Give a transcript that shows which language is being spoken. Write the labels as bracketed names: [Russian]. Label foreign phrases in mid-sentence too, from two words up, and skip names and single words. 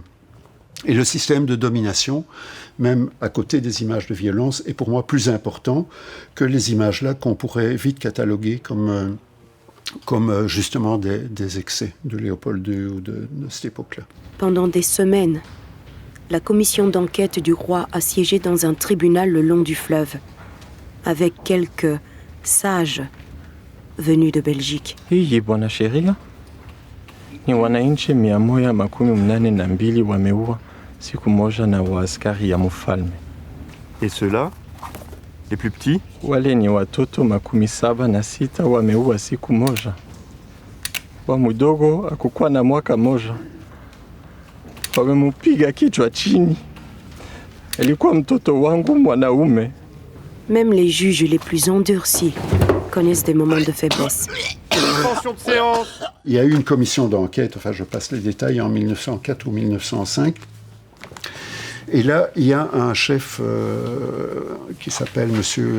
[French] Et le système de domination, même à côté des images de violence, est pour moi plus important que les images-là qu'on pourrait vite cataloguer comme justement des excès de Léopold II ou de cette époque-là. Pendant des semaines, la commission d'enquête du roi a siégé dans un tribunal le long du fleuve. avec quelques sages venus de Belgique. [Swahili] Hii bwana sheria ni wananchi 182 wameua siku moja na waaskari ya mfalme. [French] Et ceux-là, les plus petits? [Swahili] Wale ni watoto 76 wameua siku moja. Wa mdogo akukuwa na mwaka moja. Wamemupiga kichwa chini. Alikuwa mtoto wangu mwanaume. [French] Même les juges les plus endurcis connaissent des moments de faiblesse. Suspension de séance. Il y a eu une commission d'enquête, enfin je passe les détails, en 1904 ou 1905. Et là, il y a un chef qui s'appelle M.